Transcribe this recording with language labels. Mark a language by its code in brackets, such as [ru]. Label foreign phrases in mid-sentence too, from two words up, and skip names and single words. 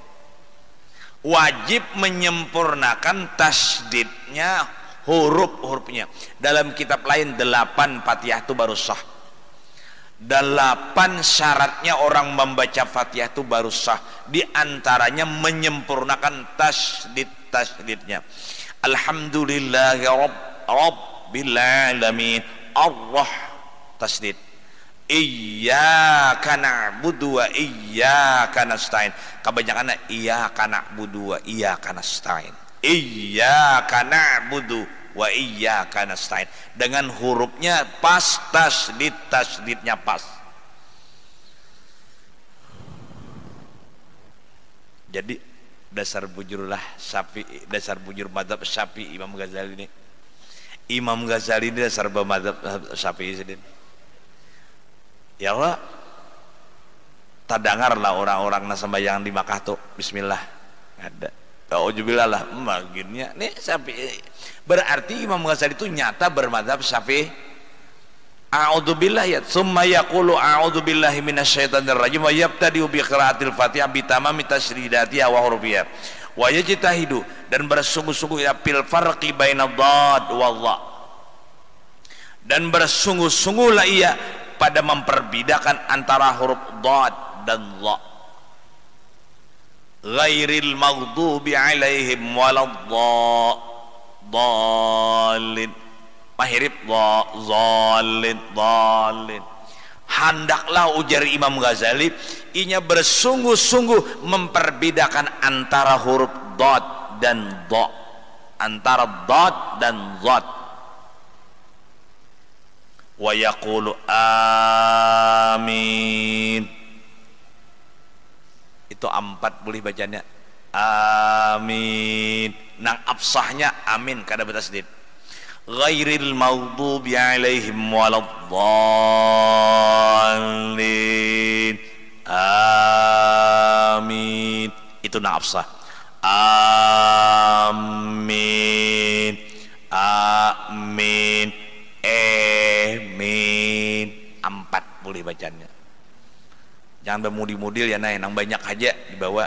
[id] Wajib menyempurnakan tasydidnya, huruf-hurufnya. Dalam kitab lain 8 Fatihah itu baru sah. 8 syaratnya orang membaca Fatihah itu baru sah. Di antaranya menyempurnakan tasydidnya. [ar] الحمد لله رب العالمين. [id] Allah tasdid. [ar] إياك نعبد وإياك نستعين. [id] Kebanyakan [ar] إياك نعبد وإياك نستعين. إياك نعبد وإياك نستعين. [id] Dengan hurufnya pas, tasdidnya pas. [bjn] Jadi dasar bujurlah Syafi'i, dasar bujur madzhab Syafi'i Imam Ghazali ini. Imam Ghazali ini dasar madzhab Syafi'i sendiri. Ya Allah, tadangarlah orang-orang nasambayang di Makkah tuh bismillah ada. Auzubillah lah maginnya nih Syafi'i. Berarti Imam Ghazali itu nyata bermadzhab Syafi'i. [ar] أعوذ بالله يا ثم يقول أعوذ بالله من الشيطان الرجيم ويبتدئ بقراءة الفاتحة بتمام تشديداتها وحروفها ويجتهد, [id] dan bersungguh-sungguh ya [ar] في الفرق بين الضاد والظاء, [id] dan bersungguh-sungguhlah ia pada memperbedakan antara huruf dhad dan dha. [ar] غير المغضوب عليهم ولا الضالين. Mahirib dhalin dhalin. [bjn] Hendaklah ujar Imam Ghazali, inya bersungguh-sungguh memperbedakan antara huruf dhad dan dha, antara dhad dan dhat. [ar] ويقول آمين. [bjn] Itu 4 boleh bacanya amin. Nang absahnya amin kada bertasdid. [ar] غير المغضوب عليهم ولا الضالين. [bjn] Amin. Itu nang absah. Amin. Amin. Amin. 4 boleh bacanya. Jangan bermudi-mudil ya nang banyak aja dibawa.